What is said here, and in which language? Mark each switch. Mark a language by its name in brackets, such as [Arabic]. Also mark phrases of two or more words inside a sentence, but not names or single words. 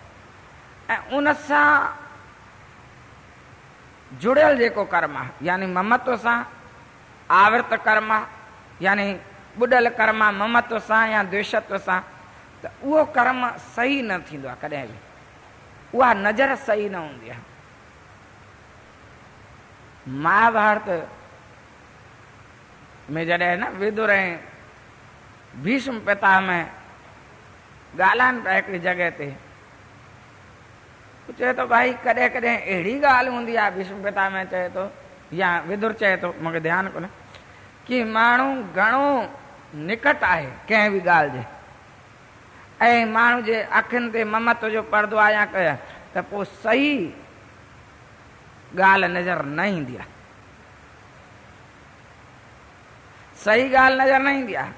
[Sindhi] ऐं उन सां जुड़ियल जेको कर्म आहे, यानी ममत्व सां आवृत कर्म आहे, यानी ॿुॾल कर्म आहे ममत्व सां या द्वेषत्व सां, त उहो कर्म सही न थींदो आहे कॾहिं बि, उहा नज़र सही न हूंदी आहे। महाभारत में जॾहिं न विदुर ऐं भीष्म पितामह ॻाल्हाइनि पिया हिकिड़ी जॻह ते, चए थो भाई कॾहिं कॾहिं अहिड़ी ॻाल्हि हूंदी आहे, भीष्म पितामह चए थो या विदुर चए थो, मूंखे ध्यानु कोन्हे, कि माण्हू घणो निकट आहे कंहिं बि ॻाल्हि जे, ऐं माण्हू जे अखियुनि ते ममत्व जो पर्दो आहे या कया, त पोइ सही ॻाल्हि नज़र न ईंदी आहे, सही ॻाल्हि नज़र न ईंदी आहे।